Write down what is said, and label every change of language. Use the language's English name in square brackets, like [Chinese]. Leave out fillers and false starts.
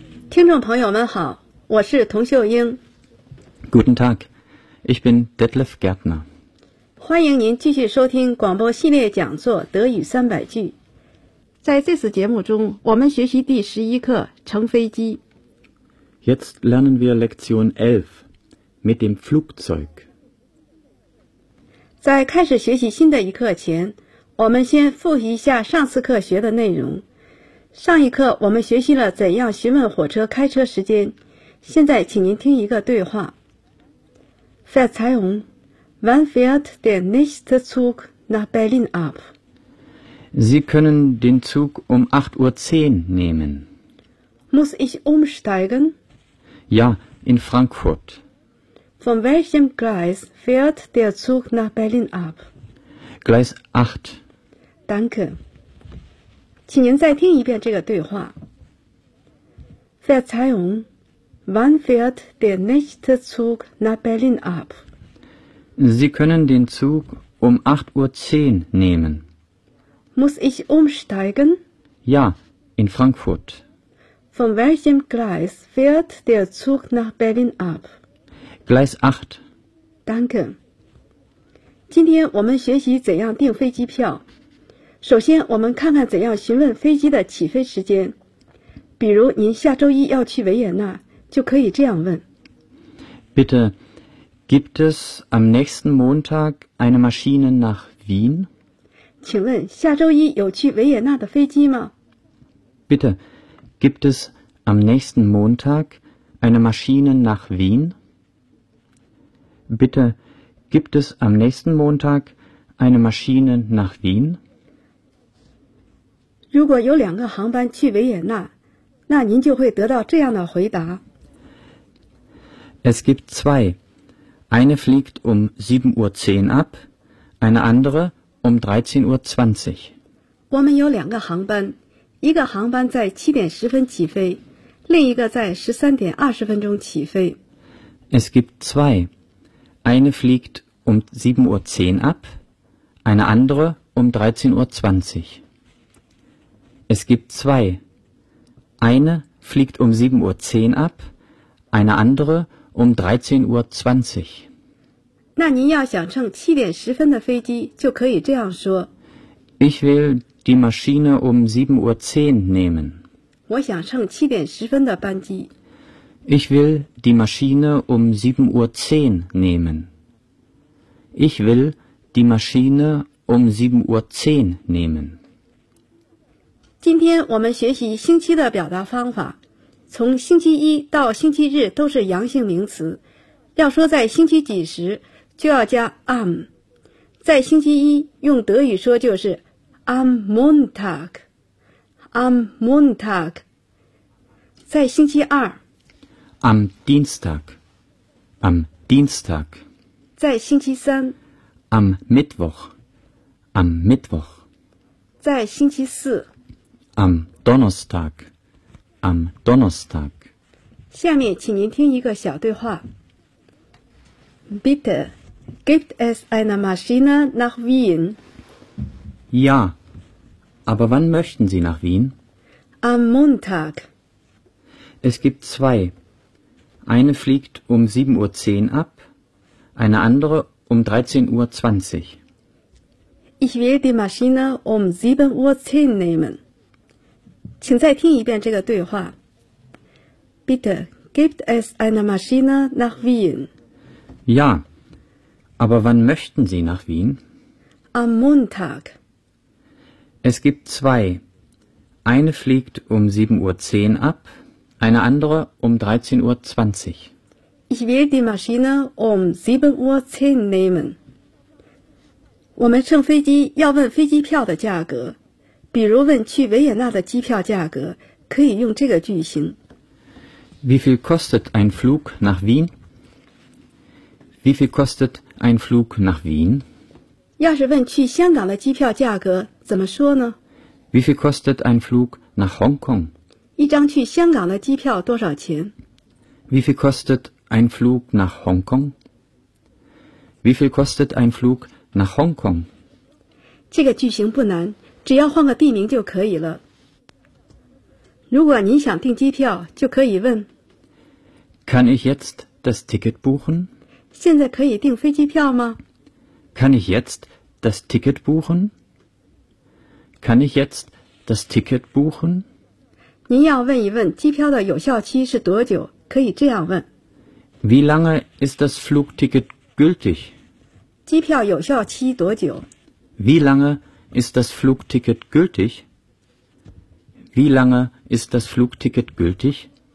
[Chinese] 听众朋友们好，我是童秀英。 [German] Guten Tag, ich bin Detlef Gärtner。 [Chinese] 欢迎您继续收听广播系列讲座《德语三百句》。在这次节目中，我们学习第十一课《乘飞机》。 [German] Jetzt lernen wir Lektion 11 mit dem Flugzeug。 [Chinese] 在开始学习新的一课前，我们先复习一下上次课学的内容。上一课我们学习了怎样询问火车开车时间，现在请您听一个对话。 [German] Verzeihung, wann fährt der nächste Zug nach Berlin ab? Sie können den Zug um 8.10 Uhr nehmen. Muss ich umsteigen? Ja, in Frankfurt. Von welchem Gleis fährt der Zug nach Berlin ab? Gleis 8. Danke. [Chinese] 请您再听一遍这个对话。 [German] Verzeihung, wann fährt der nächste Zug nach Berlin ab? Sie können den Zug um 8.10 Uhr nehmen. Muss ich umsteigen? Ja, in Frankfurt. Von welchem Gleis fährt der Zug nach Berlin ab? Gleis 8. Danke. [Chinese] 今天我们学习怎样订飞机票。首先我们看看怎样询问飞机的起飞时间。比如您下周一要去维也纳，就可以这样问。 [German] Bitte, gibt es am nächsten Montag eine Maschine nach Wien? [Chinese] 请问下周一有去维也纳的飞机吗？ [German] Bitte, gibt es am nächsten Montag eine Maschine nach Wien? Bitte, gibt es am nächsten Montag eine Maschine nach Wien? [Chinese] 如果有两个航班去维也纳，那您就会得到这样的回答。 [German] Es gibt zwei. Eine fliegt um 7.10 Uhr ab, eine andere um 13.20 Uhr. [Chinese] 我们有两个航班，一个航班在7:10起飞，另一个在13:20起飞。 [German] Es gibt zwei. Eine fliegt um 7.10 Uhr ab, eine andere um 13.20 Uhr. Es gibt zwei. Eine fliegt um 7.10 Uhr ab, eine andere um 13.20 Uhr. [Chinese] 那您要想乘7:10的飞机，就可以这样说。 [German] Ich will die Maschine um 7.10 Uhr nehmen. [Chinese] 我想乘7:10的班机。 [German] Ich will die Maschine um 7.10 Uhr nehmen. Ich will die Maschine um 7.10 Uhr nehmen. [Chinese] 今天我们学习星期的表达方法，从星期一到星期日都是阳性名词，要说在星期几时，就要加 am。在星期一用德语说就是 [German] am Montag， am Montag。 [Chinese] 在星期二 [German] am Dienstag， am Dienstag。 [Chinese] 在星期三 [German] am Mittwoch， am Mittwoch。 [Chinese] 在星期四 [German] am Donnerstag， am Donnerstag。 [Chinese] 下面请您听一个小对话。 [German] Bitte, gibt es eine Maschine nach Wien? Ja, aber wann möchten Sie nach Wien? Am Montag. Es gibt zwei. Eine fliegt um 7.10 Uhr ab, eine andere um 13.20 Uhr. Ich will die Maschine um 7.10 Uhr nehmen. [Chinese] 请再听一遍这个对话。 [German] Bitte, gibt es eine Maschine nach Wien? Ja, aber wann möchten Sie nach Wien? Am Montag. Es gibt zwei. Eine fliegt um 7.10 Uhr ab, eine andere um 13.20 Uhr. Ich will die Maschine um 7.10 Uhr nehmen. [Chinese] 我们乘飞机要问飞机票的价格，比如问去维也纳的机票价格，可以用这个句型。 [German] Wie viel kostet ein Flug nach Wien? Wie viel kostet ein Flug nach Wien? [Chinese] 要是问去香港的机票价格，怎么说呢？ [German] Wie viel kostet ein Flug nach Hongkong? [Chinese] 一张去香港的机票多少钱？ [German] Wie viel kostet ein Flug nach Hongkong? Wie viel kostet ein Flug nach Hongkong? [Chinese] 这个句型不难，只要换个地名就可以了。如果您想订机票，就可以问 [German] Kann ich jetzt das Ticket buchen? [Chinese] 现在可以订飞机票吗？ [German] Kann ich jetzt das Ticket buchen? Kann ich jetzt das Ticket buchen? [Chinese] 您要问一问机票的有效期是多久，可以这样问。 [German] Wie lange ist das Flugticket gültig? [Chinese] 机票有效期多久？ [German] Wie lange ist das Flugticket gültig? Wie lange ist das Flugticket gültig?